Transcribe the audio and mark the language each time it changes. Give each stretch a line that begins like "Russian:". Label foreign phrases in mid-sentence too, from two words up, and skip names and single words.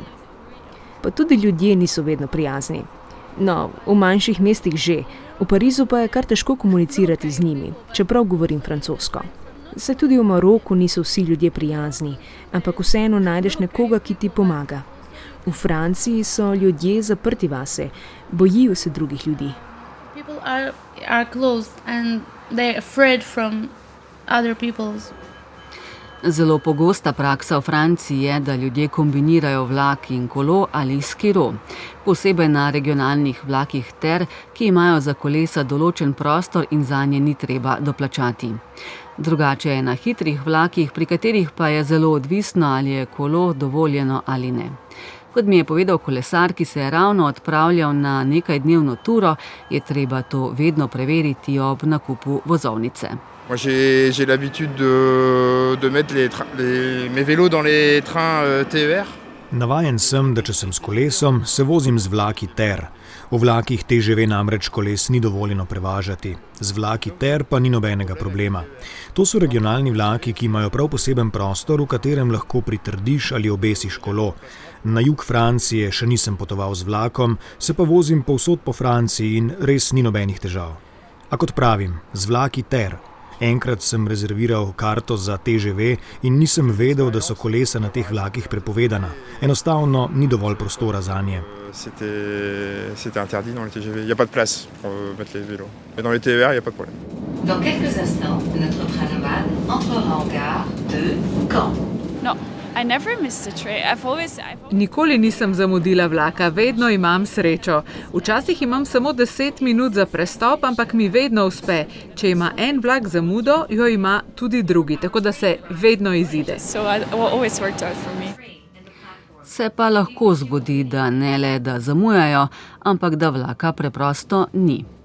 Slovenian: Pa tudi ljudje niso vedno prijazni. No, v manjših mestih že, v Parizu pa je kar težko komunicirati z njimi, čeprav govorim francosko. Saj tudi v Maroku niso vsi ljudje prijazni, ampak vseeno najdeš nekoga, ki ti pomaga. V Franciji so ljudje zaprti vase, bojijo se drugih ljudi.
English: People are closed and they're afraid from other people's.
Slovenian: Zelo pogosta praksa v Franciji je, da ljudje kombinirajo vlak in kolo ali skiro. Posebej na regionalnih vlakih TER, ki imajo za kolesa določen prostor in zanje ni treba doplačati. Drugače je na hitrih vlakih, pri katerih pa je zelo odvisno, ali je kolo dovoljeno ali ne. Kot mi je povedal kolesar, ki se je ravno odpravljal na nekajdnevno turo, je treba to vedno preveriti ob nakupu vozovnice.
French: Moi, j'ai l'habitude de mettre mes vélos dans les trains TER.
Slovenian: Navajen sem, da če sem s kolesom, se vozim z vlaki TER. V vlakih TGV namreč koles ni dovoljeno prevažati. Z vlaki TER pa ni nobenega problema. To so regionalni vlaki, ki imajo prav poseben prostor, v katerem lahko pritrdiš ali obesiš kolo. Na jug Francije še nisem potoval z vlakom, se pa vozim povsod po Franciji in res ni nobenih težav. A kot pravim, z vlaki TER. Enkrat sem rezerviral karto za TGV in nisem vedel, da so kolesa na teh vlakih prepovedana. Enostavno ni dovolj prostora zanje.
French: C'était interdit dans les TGV. Il n'y a pas de place pour mettre les vélos. Mais dans les TER, il n'y a pas de problème. Dans quelques instants, notre train nomade entrera en gare de Caen.
English: No, I never missed a train.
Slovenian: Nikoli nisem zamudila vlaka, vedno imam srečo. Včasih imam samo 10 minut za prestop, ampak mi vedno uspe. Če ima en vlak zamudo, jo ima tudi drugi, tako da se vedno izide. Se pa lahko zgodi, da ne le, da zamujajo, ampak da vlaka preprosto ni.